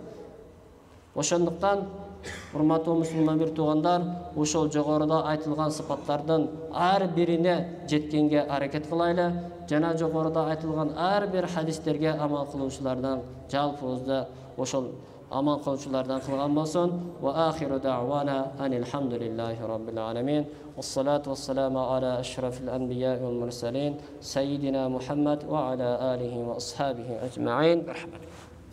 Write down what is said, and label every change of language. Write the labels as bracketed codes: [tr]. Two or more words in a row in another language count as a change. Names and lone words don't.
[ky] Ошондуктан урматтуу мусулман бир туугандар, ошол жогоруда айтылган сыпаттардын ар бирине жеткенге аракет кылайлы жана жогоруда айтылган ар бир хадистерге амал кылуучулардан жалпыбызда ошол амал кылуучулардан кылган болсун. [ar] وآخر دعوانا أن الحمد لله رب العالمين. والصلاة والسلام على أشرف الأنبياء والمرسلين، سيدنا محمد وعلى آله وأصحابه أجمعين.